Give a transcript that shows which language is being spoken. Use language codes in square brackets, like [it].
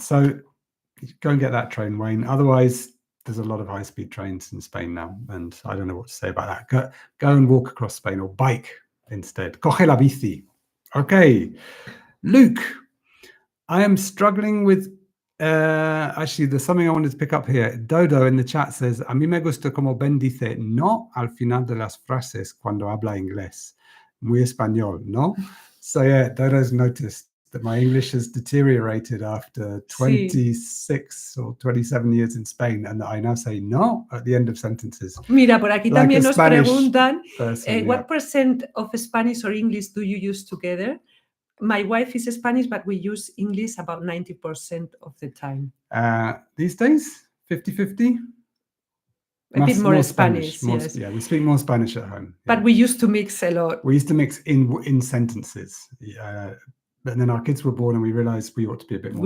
[en] So go and get that train, Wayne. Otherwise, there's a lot of high-speed trains in Spain now, and I don't know what to say about that. Go and walk across Spain or bike instead. [es] Coge la bici. [en] Okay. Luke, I am struggling with... actually, there's something I wanted to pick up here. Dodo in the chat says, [es] a mí me gusta como Ben dice no al final de las frases cuando habla inglés. Muy español, ¿no? [en] So yeah, Dodo's noticed that my English has deteriorated after 26 or 27 years in Spain, and I now say no at the end of sentences. [es] Mira, por aquí también nos preguntan, [en] what percent of Spanish or English do you use together? My wife is Spanish, but we use English about 90% of the time. These days, 50-50? A bit more Spanish, yes. Yeah, we speak more Spanish at home. But we used to mix a lot. We used to mix in sentences. And then our kids were born and we realized we ought to be a bit more